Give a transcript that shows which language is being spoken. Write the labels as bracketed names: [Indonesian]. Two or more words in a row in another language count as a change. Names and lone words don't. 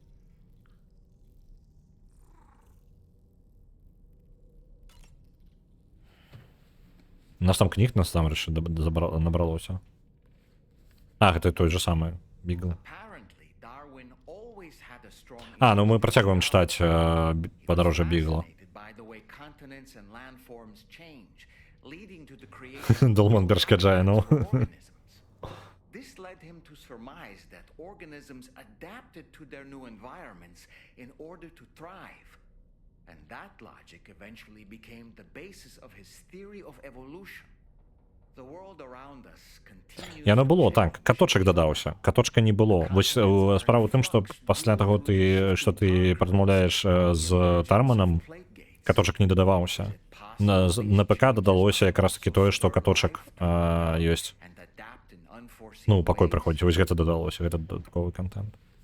[Belarusian] У нас там кніг насамрэч набралося. Гэта той же самы Бігл. Ну мы працягваем чытаць падарожжа Бігла. Долман перашкаджае, ну. [English] This led him to surmise that organisms adapted to their new environments in order to thrive. And that logic eventually became the basis of his theory of evolution. The world around us continues. [Belarusian] Яно было так, каточак дадаўся, каточка не было. Вось справа ў тым, што пасля таго, што ты паразмаўляеш з Тарманам, каточак не дадаваўся. На ПК дадалося якраз такі тое, што каточак ёсць. Ну, пакой прыходзіць, вось гэта дадалося, гэта дадатковы контент.